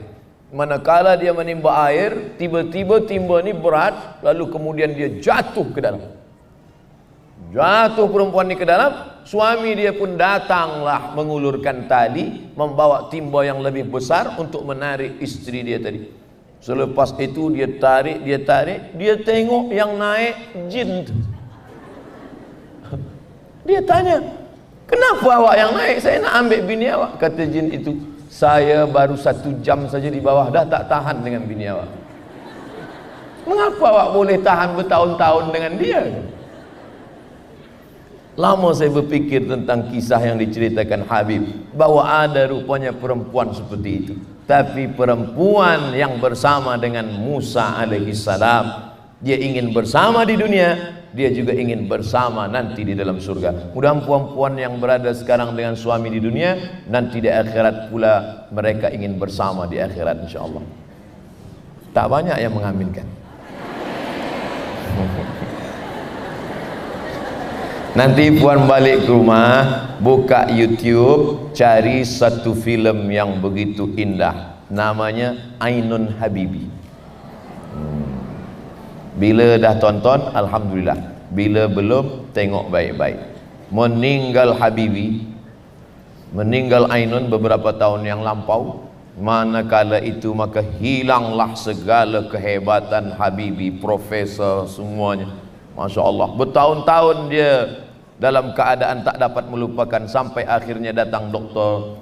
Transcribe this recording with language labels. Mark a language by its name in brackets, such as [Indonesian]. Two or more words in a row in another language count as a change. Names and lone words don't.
[Malay] Manakala dia menimba air, tiba-tiba timba ini berat, lalu kemudian dia jatuh ke dalam. Jatuh perempuan ini ke dalam, suami dia pun datanglah mengulurkan tali, membawa timba yang lebih besar untuk menarik istri dia tadi. Selepas itu dia tarik, dia tengok yang naik jin. Dia tanya, kenapa awak yang naik? Saya nak ambil bini awak. Kata jin itu, saya baru 1 jam saja di bawah, dah tak tahan dengan bini awak. Mengapa awak boleh tahan bertahun-tahun dengan dia? Lama saya berfikir tentang kisah yang diceritakan Habib, bahwa ada rupanya perempuan seperti itu. Tapi perempuan yang bersama dengan Musa alaihissalam, dia ingin bersama di dunia, dia juga ingin bersama nanti di dalam surga. Mudah-mudahan perempuan yang berada sekarang dengan suami di dunia, nanti di akhirat pula mereka ingin bersama di akhirat insyaAllah. Tak banyak yang mengaminkan. Nanti puan balik ke rumah, buka YouTube, cari satu filem yang begitu indah, namanya Ainun Habibi. Bila dah tonton, alhamdulillah. Bila belum, tengok baik-baik. Meninggal Habibi, meninggal Ainun beberapa tahun yang lampau. Manakala itu maka hilanglah segala kehebatan Habibi, profesor semuanya. [Arabic] ما شاء الله, [Malay] bertahun-tahun dia dalam keadaan tak dapat melupakan, sampai akhirnya datang doktor.